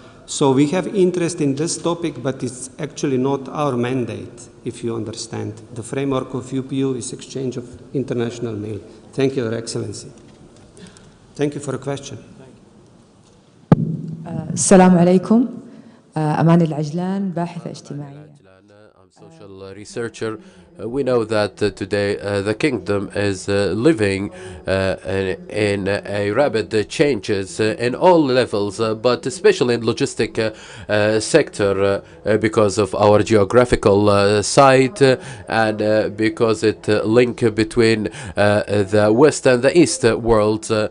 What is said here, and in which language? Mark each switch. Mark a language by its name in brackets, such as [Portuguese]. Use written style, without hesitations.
[English] So we have interest in this topic, but it's actually not our mandate, if you understand. The framework of UPU is exchange of international mail. Thank you, Your Excellency. Thank you for the question. [Arabic] السلام عليكم. أمان العجلان باحثة اجتماعية. [English] I'm a social researcher. We know that today the kingdom is living in a rapid changes in all levels, but especially in logistic sector because of our geographical site and because it link between the west and the east world.